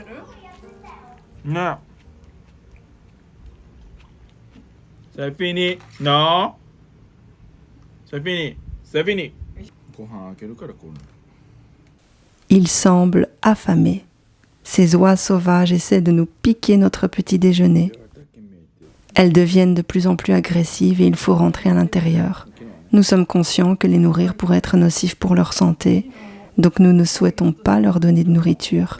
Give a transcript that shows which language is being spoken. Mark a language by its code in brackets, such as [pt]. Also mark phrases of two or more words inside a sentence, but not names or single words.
[fr] ね C'est fini. Non. C'est fini. C'est fini. [ja] ご飯開けるからこうなる。 [fr] Il semble affamé. Ces oies sauvages essaient de nous piquer notre petit déjeuner. Elles deviennent de plus en plus agressives et il faut rentrer à l'intérieur. Nous sommes conscients que les nourrir pourrait être nocif pour leur santé, donc nous ne souhaitons pas leur donner de nourriture.